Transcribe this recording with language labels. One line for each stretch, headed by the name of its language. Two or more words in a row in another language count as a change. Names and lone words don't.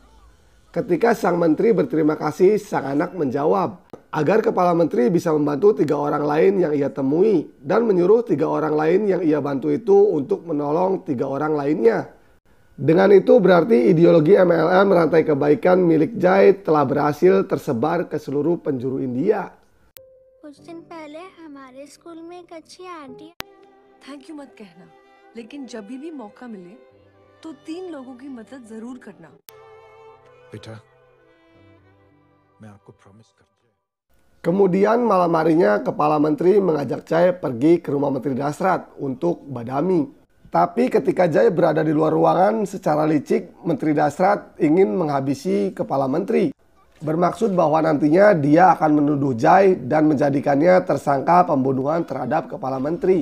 Indonesian: Ketika sang menteri berterima kasih, sang anak menjawab agar Kepala Menteri bisa membantu 3 orang lain yang ia temui dan menyuruh 3 orang lain yang ia bantu itu untuk menolong 3 orang lainnya. Dengan itu berarti ideologi MLM rantai kebaikan milik Jai telah berhasil tersebar ke seluruh penjuru India.
Hindi: कुछ दिन पहले हमारे स्कूल में एक अच्छी आंटी।
English: thank you
Hindi: मत कहना, लेकिन जब भी मौका मिले तो 3 लोगों की मदद जरूर करना। बेटा, मैं आपको प्रॉमिस करता हूं।
Indonesian: Kemudian malam harinya Kepala Menteri mengajak Jai pergi ke rumah Menteri Dasrat untuk badami. Tapi ketika Jai berada di luar ruangan, secara licik Menteri Dasrat ingin menghabisi Kepala Menteri. Bermaksud bahwa nantinya dia akan menuduh Jai dan menjadikannya tersangka pembunuhan terhadap Kepala Menteri.